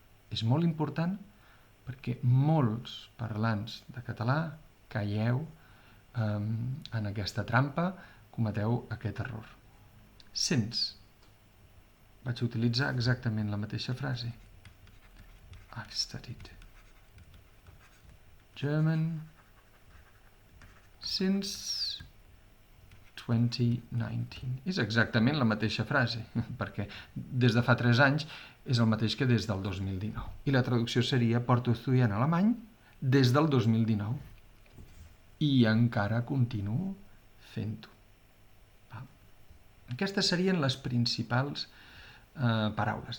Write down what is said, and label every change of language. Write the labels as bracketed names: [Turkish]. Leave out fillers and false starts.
[Catalan] És molt important perquè molts parlants de català caieu en aquesta trampa, cometeu aquest error. Since. Vaig utilitzar exactament la mateixa frase. [English] I've studied German since 2019. [Catalan] És exactament la mateixa frase, perquè des de fa 3 anys és el mateix que des del 2019. I la traducció seria porto estudiant alemany des del 2019. I encara continuo fent-ho. Aquestes serien les principals paraules.